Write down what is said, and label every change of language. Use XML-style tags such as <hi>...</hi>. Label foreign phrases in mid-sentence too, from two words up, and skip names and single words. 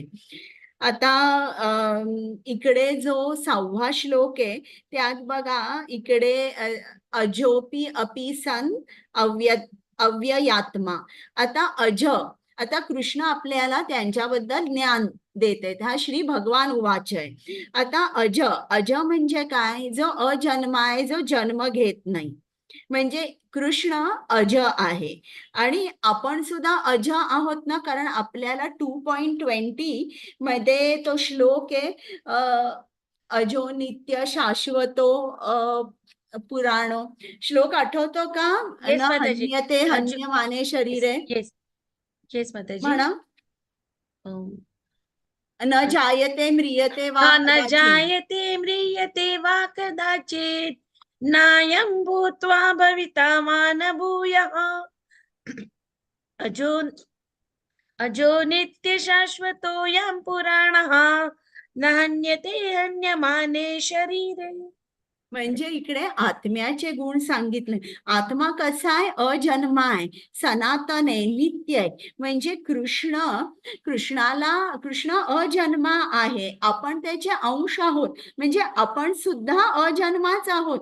<mr>आता इकडे जो 6वा श्लोक आहे त्यात बघा, इकडे</mr> <sa>अजोपी अपि सन अव्ययात्मा.</sa> <mr>आता कृष्ण आपल्याला त्यांच्याबद्दल ज्ञान देते. हा</mr> <sa>श्री भगवान उवाच</sa> <mr>आहे. आता अज म्हणजे काय? जो अजन्मा आहे, जो जन्म घेत नाही, म्हणजे कृष्ण अज आहे. आणि आपण सुद्धा अज आहोत ना, कारण आपल्याला 2.20 मध्ये तो श्लोक आहे,</mr> <sa>अजो नित्य शाश्वतो पुराणो.</sa> <mr>श्लोक आठवतो का? Yes,</mr> <sa>न</sa> <mr>माताजी.</mr> <sa>हन्यते हन्यमाने शरीरे.</sa> <mr>येस माताजी. म्हणा,</mr> <sa>न जायते म्रियते वा न कदाचित्. जायते म्रियते वा कदाचित् नायं भूत्वा भविता वा न भूयः अजो नित्य शाश्वतोऽयं पुराणः न हन्यते हन्यमाने शरीरे.</sa> <mr>म्हणजे इकडे आत्म्याचे गुण सांगितले. आत्मा कसा आहे? अजन्मा आहे, सनातन आहे, नित्य आहे. म्हणजे कृष्ण अजन्मा आहे, आपण त्याचे अंश आहोत, म्हणजे आपण सुद्धा अजन्माच आहोत.</mr>